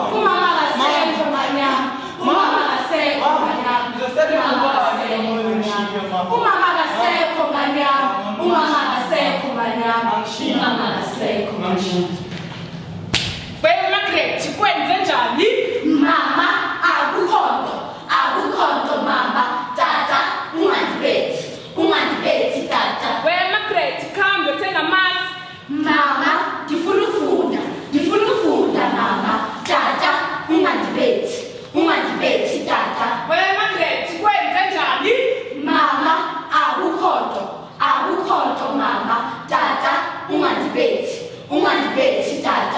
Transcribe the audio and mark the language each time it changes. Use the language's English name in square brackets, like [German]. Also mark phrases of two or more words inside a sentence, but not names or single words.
[Zulu] Umama kasekho nganyama, umama kasekho nganyama. Ngizosala nobani mama? Umama kasekho nganyama, umama kasekho nganyama, umama kasekho nganyama. Margaret, kwenze njani? [Xhosa] Mama, akukhonto mama, tata, ungandibethi tata. [Zulu] Margaret, khambe uthenga amasi. [Xhosa] Mama, ndifuna ufunda mama, tata, ungandibethi tata. [Zulu] Margaret, kwenze njani? [Xhosa] Mama, akukhonto mama, tata, ungandibethi tata.